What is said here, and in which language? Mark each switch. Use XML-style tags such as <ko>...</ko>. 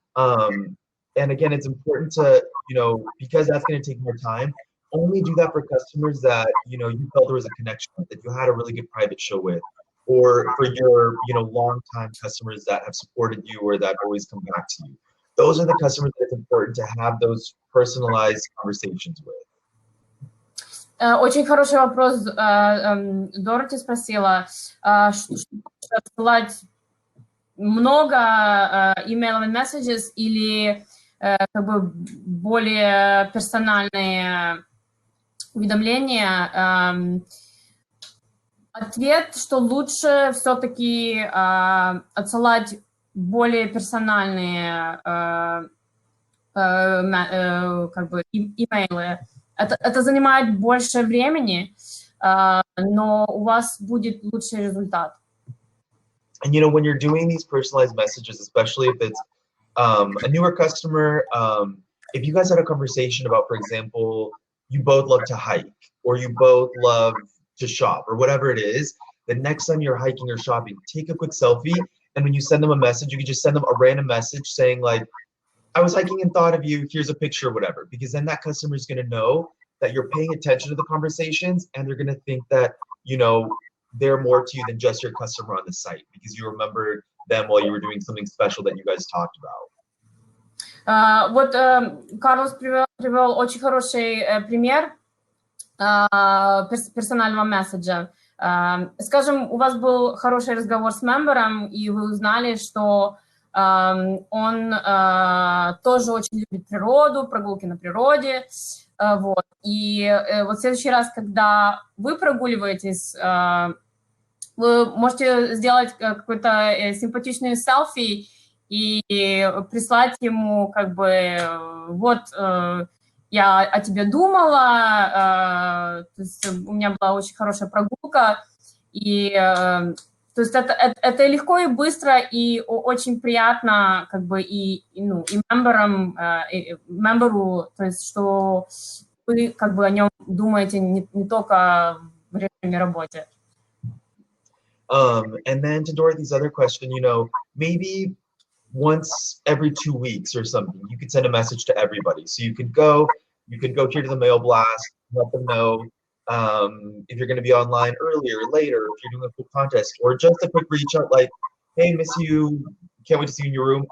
<en>And again, it's important to, because that's going to take more time, only do that for customers that, you felt there was a connection with, that you had a really good private show with, or for your, long-time customers that have supported you or that always come back to you. Those are the customers that it's important to have those personalized conversations with.</en> <ru>Очень хороший вопрос. Дороти спросила, отсылать много</ru> <en>email and messages</en> <ru>или как бы более персональные уведомления. Ответ, что лучше все-таки отсылать более персональные как бы имейлы. Это занимает больше времени, но у вас будет лучший результат.</ru> <en>And when you're doing these personalized messages, especially if it's a newer customer, if you guys had a conversation about, for example, you both love to hike or you both love to shop or whatever it is, the next time you're hiking or shopping, take a quick selfie. And when you send them a message, you can just send them a random message saying like, I was hiking and thought of you, here's a picture or whatever, because then that customer is going to know that you're paying attention to the conversations and they're going to think that, they're more to you than just your customer on the site because you remembered them while you were doing something special that you guys talked about.</en> <ru>Вот Карлос привел очень хороший пример персонального месседжа. Скажем, у вас был хороший разговор с мембером, и вы узнали, что он тоже очень любит природу, прогулки на природе. Вот. И вот в следующий раз, когда вы прогуливаетесь, вы можете сделать какой-то симпатичный селфи и прислать ему как бы вот я о тебе думала, то есть у меня была очень хорошая прогулка, и то есть это легко и быстро, и очень приятно как бы и мемберу, то есть что вы как бы о нем думаете не только в режиме работы.</ru> <en>And then to Dorothy's other question, maybe once every 2 weeks or something, you could send a message to everybody. So you could go here to the Mailblast, let them know if you're going to be online earlier or later, if you're doing a quick contest, or just a quick reach out like, hey, miss you, can't wait to see you in your room.</en>